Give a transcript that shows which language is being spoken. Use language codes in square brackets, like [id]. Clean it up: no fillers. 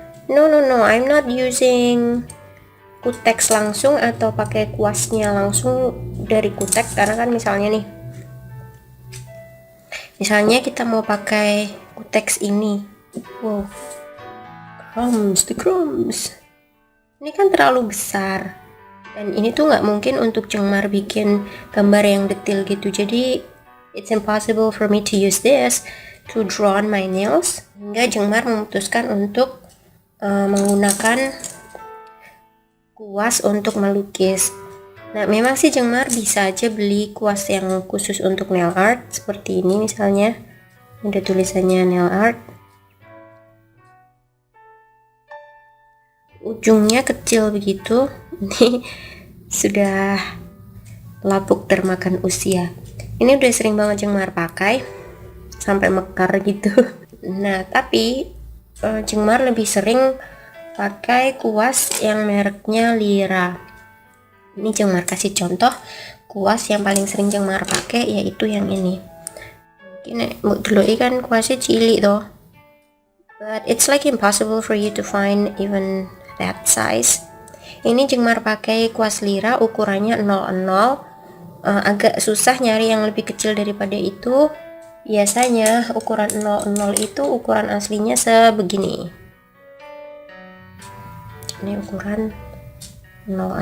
[en] No, I'm not using [id] kutek langsung atau pakai kuasnya langsung dari kutek, karena kan misalnya kita mau pakai kutek ini, [en] wow, the crumbs [id] ini kan terlalu besar. Dan ini tuh nggak mungkin untuk Jengmar bikin gambar yang detail gitu. [en] Jadi it's impossible for me to use this to draw on my nails. [id] Hingga Jengmar memutuskan untuk menggunakan kuas untuk melukis. Nah, memang sih Jengmar bisa aja beli kuas yang khusus untuk nail art seperti ini misalnya. Ada tulisannya nail art. Ujungnya kecil begitu. Ini sudah lapuk termakan usia. Ini udah sering banget Jengmar pakai sampai mekar gitu. Nah, tapi Jengmar lebih sering pakai kuas yang mereknya Lyra. Ini Jengmar kasih contoh kuas yang paling sering Jengmar pakai, yaitu yang ini. Mungkin dulu kan kuasnya cilik toh, [en] but it's like impossible for you to find even that size. [id] Ini Jengmar pakai kuas Lyra, ukurannya 00. Agak susah nyari yang lebih kecil daripada itu. Biasanya ukuran 00 itu ukuran aslinya sebegini. Ini ukuran 00.